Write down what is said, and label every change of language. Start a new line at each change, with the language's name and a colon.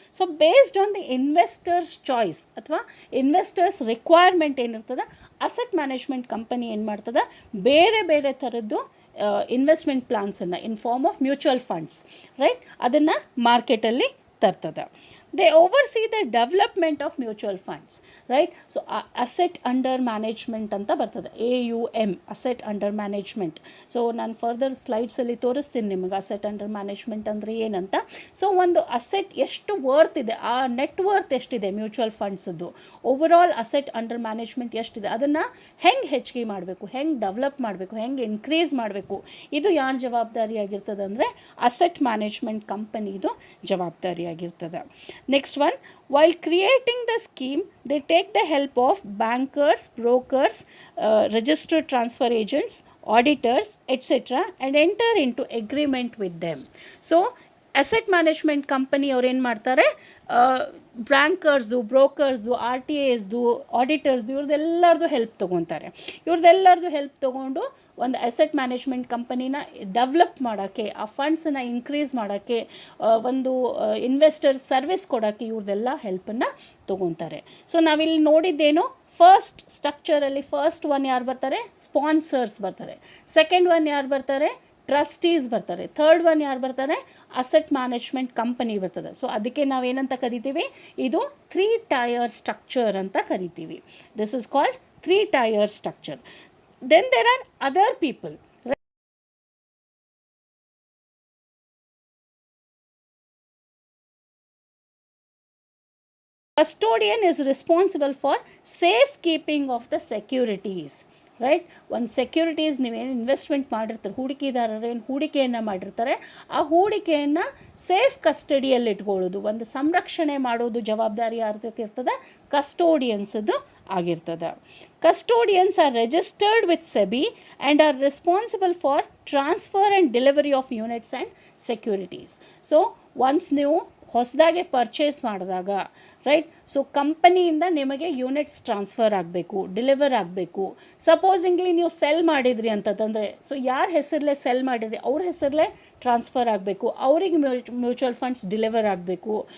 Kannada: So based on the investors choice ಅಥವಾ investors requirement ಏನಿರ್ತದೆ, asset management company ಏನು ಮಾಡ್ತದೆ, ಬೇರೆ ಥರದ್ದು investment ಪ್ಲಾನ್ಸನ್ನು
English: in form of mutual funds,
Kannada: right, ಅದನ್ನು ಮಾರ್ಕೆಟಲ್ಲಿ ತರ್ತದೆ.
English: They oversee the development of mutual funds, right? So asset under management
Kannada: anta bartade,
English: AUM, asset under management.
Kannada: So ನಾನು further ಸ್ಲೈಡ್ಸಲ್ಲಿ ತೋರಿಸ್ತೀನಿ ನಿಮಗೆ asset under management ಅಂದರೆ ಏನಂತ. ಸೊ ಒಂದು asset ಎಷ್ಟು worth ಇದೆ, ಆ ನೆಟ್ ವರ್ತ್ ಎಷ್ಟಿದೆ mutual ಫಂಡ್ಸದ್ದು, overall asset under management ಎಷ್ಟಿದೆ, ಅದನ್ನು ಹೆಂಗೆ ಹೆಚ್ಚಿಗೆ ಮಾಡಬೇಕು, ಹೆಂಗೆ ಡೆವಲಪ್ ಮಾಡಬೇಕು, ಹೆಂಗೆ ಇನ್ಕ್ರೀಸ್ ಮಾಡಬೇಕು, ಇದು ಯಾರ ಜವಾಬ್ದಾರಿಯಾಗಿರ್ತದೆ ಅಂದರೆ ಅಸೆಟ್ ಮ್ಯಾನೇಜ್ಮೆಂಟ್ ಕಂಪನಿದು ಜವಾಬ್ದಾರಿಯಾಗಿರ್ತದೆ.
English: Next one, while creating the scheme, they take the help of bankers, brokers, registered transfer agents, auditors, etc. and enter into agreement with them.
Kannada: So, asset management company ಅವ್ರು ಏನು ಮಾಡ್ತಾರೆ, ಬ್ಯಾಂಕರ್ಸ್ದು, ಬ್ರೋಕರ್ಸ್ದು, RTAಸ್ದು, ಆಡಿಟರ್ಸ್ದು, ಇವ್ರದ್ದೆಲ್ಲರದು help ತೊಗೊತಾರೆ. ಇವ್ರದ್ದೆಲ್ಲರದು help ತೊಗೊಂಡು ಒಂದು asset management ಕಂಪನಿನ develop ಮಾಡೋಕ್ಕೆ, ಆ ಫಂಡ್ಸನ್ನು increase ಮಾಡೋಕ್ಕೆ, ಒಂದು ಇನ್ವೆಸ್ಟರ್ ಸರ್ವಿಸ್ ಕೊಡೋಕ್ಕೆ ಇವ್ರದ್ದೆಲ್ಲ ಹೆಲ್ಪನ್ನು ತೊಗೊತಾರೆ. ಸೊ ನಾವಿಲ್ಲಿ ನೋಡಿದ್ದೇನು, ಫಸ್ಟ್ ಸ್ಟ್ರಕ್ಚರಲ್ಲಿ ಫಸ್ಟ್ ಒನ್ ಯಾರು ಬರ್ತಾರೆ, ಸ್ಪಾನ್ಸರ್ಸ್ ಬರ್ತಾರೆ. ಸೆಕೆಂಡ್ ಒನ್ ಯಾರು ಬರ್ತಾರೆ, ಟ್ರಸ್ಟೀಸ್ ಬರ್ತಾರೆ. ಥರ್ಡ್ ಒನ್ ಯಾರು ಬರ್ತಾರೆ, ಅಸೆಟ್ ಮ್ಯಾನೇಜ್ಮೆಂಟ್ ಕಂಪನಿ ಬರ್ತದೆ. ಸೊ ಅದಕ್ಕೆ ನಾವೇನಂತ ಕರಿತೀವಿ, ಇದು 3 tier ಸ್ಟ್ರಕ್ಚರ್ ಅಂತ ಕರಿತೀವಿ.
English: This is called 3 tier structure. Then there are other people. Custodian is responsible for safekeeping of the securities.
Kannada: Right, ಒಂದು ಸೆಕ್ಯೂರಿಟೀಸ್ ನೀವೇನು ಇನ್ವೆಸ್ಟ್ಮೆಂಟ್ ಮಾಡಿರ್ತಾರೆ, ಹೂಡಿಕೆದಾರರು ಏನು ಹೂಡಿಕೆಯನ್ನು ಮಾಡಿರ್ತಾರೆ, ಆ ಹೂಡಿಕೆಯನ್ನು ಸೇಫ್ ಕಸ್ಟಡಿಯಲ್ಲಿ ಇಟ್ಕೊಳ್ಳೋದು, ಒಂದು ಸಂರಕ್ಷಣೆ ಮಾಡೋದು ಜವಾಬ್ದಾರಿ ಯಾರ್ದಕ್ಕಿರ್ತದೆ, ಕಸ್ಟೋಡಿಯನ್ಸದ್ದು ಆಗಿರ್ತದೆ.
English: Custodians are registered with SEBI and are responsible for transfer and delivery of units and securities.
Kannada: So once ನೀವು ಹೊಸದಾಗಿ ಪರ್ಚೇಸ್ ಮಾಡಿದಾಗ, ರೈಟ್, ಸೊ ಕಂಪನಿಯಿಂದ ನಿಮಗೆ ಯೂನಿಟ್ಸ್ ಟ್ರಾನ್ಸ್ಫರ್ ಆಗಬೇಕು, ಡೆಲಿವರ್ ಆಗಬೇಕು. ಸಪೋಸಿಂಗ್ಲಿ ನೀವು ಸೆಲ್ ಮಾಡಿದ್ರಿ ಅಂತಂದರೆ, ಸೊ ಯಾರ ಹೆಸರಲ್ಲೇ ಸೆಲ್ ಮಾಡಿದ್ರಿ ಅವ್ರ ಹೆಸರಲ್ಲೇ ಟ್ರಾನ್ಸ್ಫರ್ ಆಗಬೇಕು, ಅವರಿಗೆ ಮ್ಯೂಚುವಲ್ ಫಂಡ್ಸ್ ಡೆಲಿವರ್ ಆಗಬೇಕು.